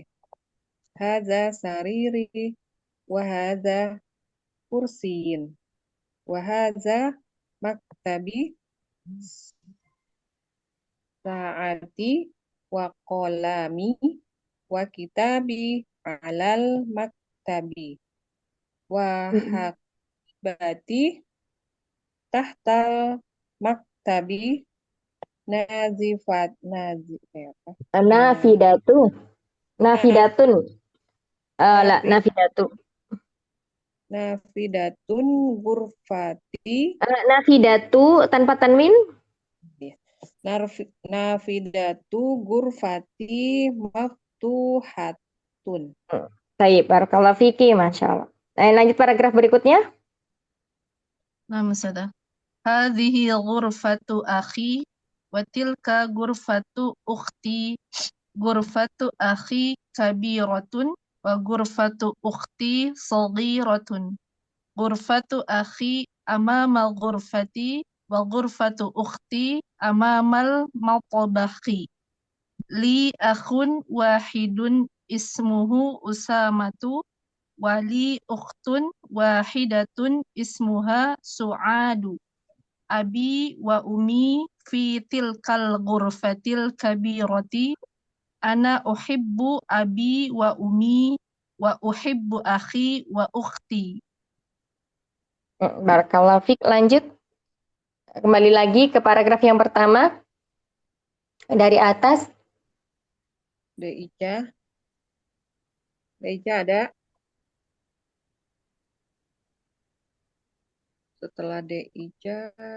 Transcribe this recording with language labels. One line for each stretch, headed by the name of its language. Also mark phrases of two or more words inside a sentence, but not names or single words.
Arabic: هذا سريري وهذا كرسيي. وهذا مكتبي وساعتي وقلمي وكتابي على المكتب وحقيبتي تحت المكتب نظيفة نافذةُ. نافذةٌ. لا، نافذةُ. نافذةٌ غرفتي
Indonesian: Nafidatu tanpa tanwin.
Arabic: نافذةُ غرفتي مفتوحةٌ.
Indonesian: Baik,
Arabic: بارك الله فيكِ, ما شاء الله.
Indonesian: Lanjut paragraf berikutnya. Nah, Ustazah.
Arabic: هذه غرفة أخي وتلك غرفة أختي. غرفة أخي كبيرة وغرفة أختي صغيرة. غرفة أخي أمام الغرفة وغرفة أختي أمام المطبخ. لي أخ واحد اسمه أسامة ولي أخت واحدة اسمها سعاد. أبي وأمي في تلك الغرفة الكبيرة. أنا أحب أبي وأمي وأحب أخي وأختي. بارك الله فيك.
Indonesian: Lanjut. Kembali lagi ke paragraf yang pertama. Dari atas. Deica ada. Setelah Deica,